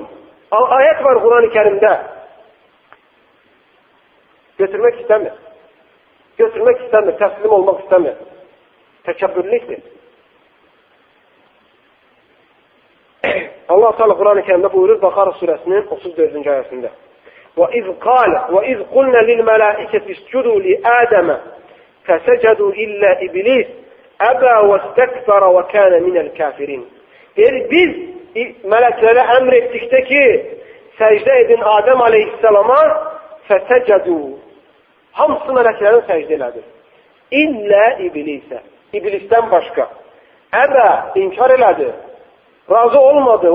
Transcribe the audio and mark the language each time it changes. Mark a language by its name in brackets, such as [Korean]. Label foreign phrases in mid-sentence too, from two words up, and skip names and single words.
[Turkish] Ayet var Kur'an-ı Kerim'de. Götürmek istemiyor. Götürmek istemiyor, teslim olmak istemiyor. [Azerbaijani] Tekəbbürlükdür. [Turkish] Allah-u Teala Kur'an-ı Kerim'de buyurur Bakara suresinin 34. ayetinde. [Arabic] وَإِذْ قَالَ وَإِذْ قُلْنَا لِلْمَلَائِكَةِ اسْجُدُوا لِآدَمَ فَسَجَدُوا إِلَّا إِبْلِيسَ أَبَى وَاسْتَكْبَرَ وَكَانَ مِنَ الْكَافِرِينَ. [Azerbaijani] Biz meleklere emrettikte ki səcdə edin Adəm aleyhisselama fətəcədu. Hamısı mələklərin səcdə elədi. İllə iblisə. İblisdən başqa. Əbə, inkar elədi. Razı olmadı.